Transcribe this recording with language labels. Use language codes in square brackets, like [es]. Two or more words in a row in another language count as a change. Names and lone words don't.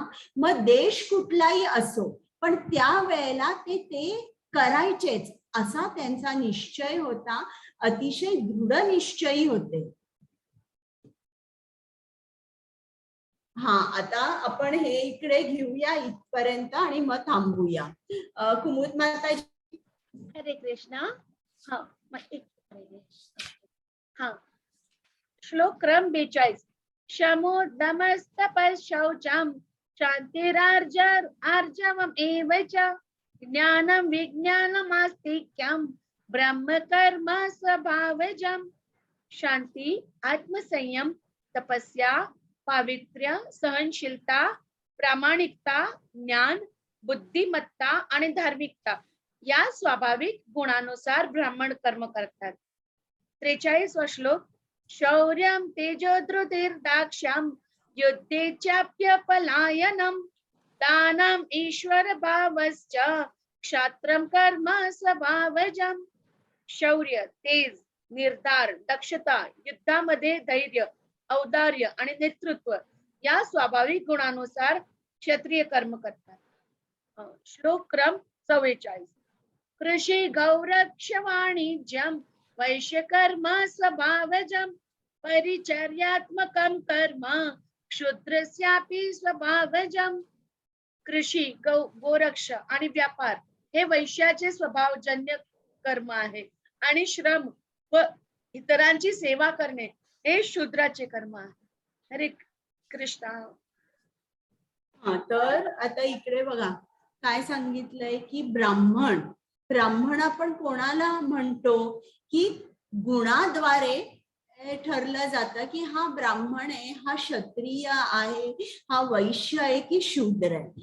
[mr] मग देश कुठलाही असो पण त्या वेळेला ते करायचेच, असा त्यांचा निश्चय होता. अतिशय दृढ निश्चयी होते. हा, आता आपण हे इकडे घेऊया इथपर्यंत आणि मग थांबूया. कुमुद माताजी. हरे कृष्णा. हा, मग एक हा, श्लोक क्रम 42. [sa] शमो दमस्तपशौचम शांतिरार्जवम एव च ज्ञानम विज्ञानम आस्तिक्यम ब्रह्म कर्म स्वभावजम. [mr] शांती, आत्मसंयम, तपस्या, पावित्र्य, सहनशीलता, प्रामाणिकता, ज्ञान, बुद्धिमत्ता आणि धार्मिकता या स्वाभाविक गुणानुसार ब्राह्मण कर्म करतात. 43वा श्लोक. [sa] शौर्यं तेजोधृतिर्दाक्ष्यं युद्धे चाप्यपलायनम दानम ईश्वर भावश्च क्षात्रम कर्म स्वभावजम. [mr] शौर्य, तेज, निर्धार, दक्षता, युद्धामध्ये धैर्य, औदार्य आणि नेतृत्व या स्वाभाविक गुणानुसार क्षत्रिय कर्म करतात. श्लोक क्रम 44. [sa] कृषी गौरक्ष वाणिज्यम वैश्य कर्म स्वभावजम परिचर्यात्मकम कर्म क्षुद्रस्यापि स्वभावजम. [mr] कृषी, गोरक्ष आणि व्यापार हे वैश्याचे स्वभावजन्य कर्म आहे आणि श्रम व इतरांची सेवा करणे हे शूद्राचे कर्म आहे. हरे कृष्णा. हा, तर आता इकडे बघा काय सांगितलंय की ब्राह्मण आपण कोणाला म्हणतो की गुणाद्वारे ठरलं जातं की हा ब्राह्मण आहे, हा क्षत्रिय आहे, हा वैश्य आहे की शूद्र आहे.